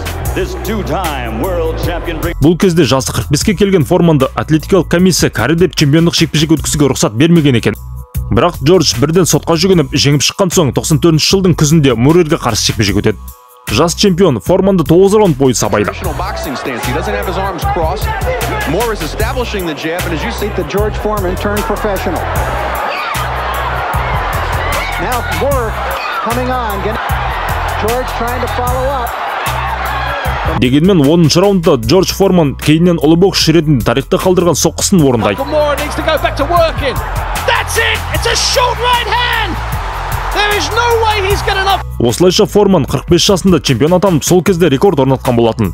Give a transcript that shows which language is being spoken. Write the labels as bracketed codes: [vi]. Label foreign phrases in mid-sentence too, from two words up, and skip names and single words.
[kk] Бұл кезде жасы 45-ке келген Форманды атлетикалық комиссия кәрі деп чемпиондық жекпе-жек өткізуге рұқсат бермеген екен. Бірақ Джордж бірден сотқа жүгініп жеңіп шыққан соң 94 жылдың күзінде Мурерге қарсы жекпе-жек өтеді. Жас чемпион Форманды 9 раунд бойы сабайды. [en] Morris establishing the jab, and as you see, the George Foreman turned professional. Now Moore coming on. George trying to follow up. [kk] Дегенмен 10-шы раундта Джордж Форман кейіннен ұлы боксшы ретінде тарихта қалдырған соққысын орындайды. Осылайша Форман 45 жасында чемпион атанып, сол кезде рекорд орнатқан болатын.